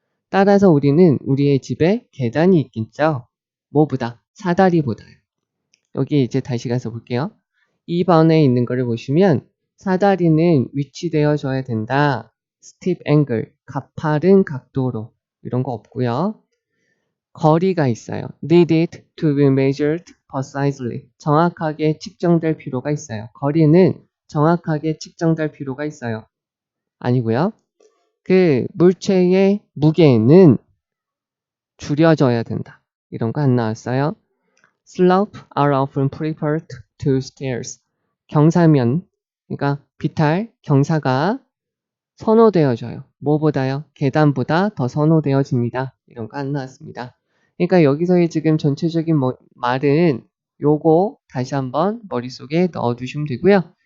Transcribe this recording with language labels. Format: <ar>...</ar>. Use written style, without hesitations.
<ko>따라서 우리는 우리의 집에 계단이 있겠죠. 뭐보다? 사다리보다요. 여기 이제 다시 가서 볼게요. 2번에 있는 거를 보시면 사다리는 위치되어줘야 된다.</ko> <en>steep angle,</en> <ko>가파른 각도로 이런 거 없고요. 거리가 있어요.</ko> <en>needed to be measured precisely.</en> <ko>정확하게 측정될 필요가 있어요. 거리는 정확하게 측정될 필요가 있어요. 아니고요. 그 물체의 무게는 줄여져야 된다. 이런 거 안 나왔어요.</ko> <en>Slope are often preferred to stairs.</en> <ko>경사면, 그러니까 비탈, 경사가 선호되어져요. 뭐보다요? 계단보다 더 선호되어집니다. 이런 거 안 나왔습니다. 그러니까 여기서의 지금 전체적인 말은 요거 다시 한번 머릿속에 넣어두시면 되고요.</ko>